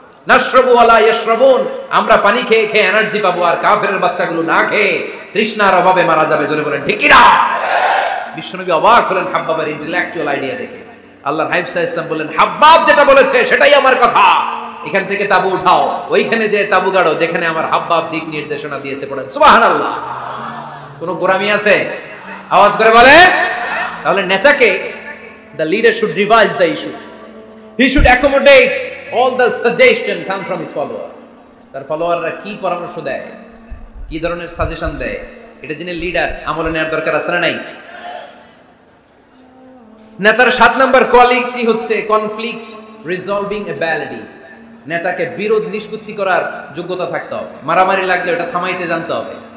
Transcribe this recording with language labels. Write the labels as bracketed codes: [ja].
[ar] নাশরাবু ওয়ালা ইয়াশরাবুন, [bn] আমরা পানি খেয়ে খেয়ে এনার্জি পাবো, আর কাফেরের বাচ্চাগুলো না খেয়ে তৃষ্ণার অভাবে মারা যাবে। জোরে বলেন ঠিক কি না? বিশ্বনবী অবাক হলেন হাব্বাবের ইন্টেলেকচুয়াল আইডিয়া দেখে। আল্লাহর হাবিব সাল্লাল্লাহু আলাইহি ওয়াসাল্লাম বললেন, হাব্বাব যেটা বলেছে সেটাই আমার কথা, এখান থেকে তাবু উঠাও, ওইখানে যে তাবু গাড়ো যেখানে আমার হাব্বাব দিক নির্দেশনা দিয়েছে। পড়েন সুবহানাল্লাহ। কোনো গোরামি আছে? আওয়াজ করে বলে। তাহলে নেতাকে, [en] the leader should revise the issue, he should accommodate all the suggestion come from his follower. [bn] তার ফলোয়াররা কি পরামর্শ দেয়, কি ধরনের সাজেশন দেয়, এটা জেনে লিডার আমলে নেওয়ার দরকার আছে না নাই? নেতার 7 নাম্বার কোয়ালিটি হচ্ছে [en] Conflict resolving ability. [bn] নেতাকে বিরোধ নিষ্পত্তি করার যোগ্যতা থাকতে হবে। মারামারি লাগলে ওটা থামাইতে জানতে হবে।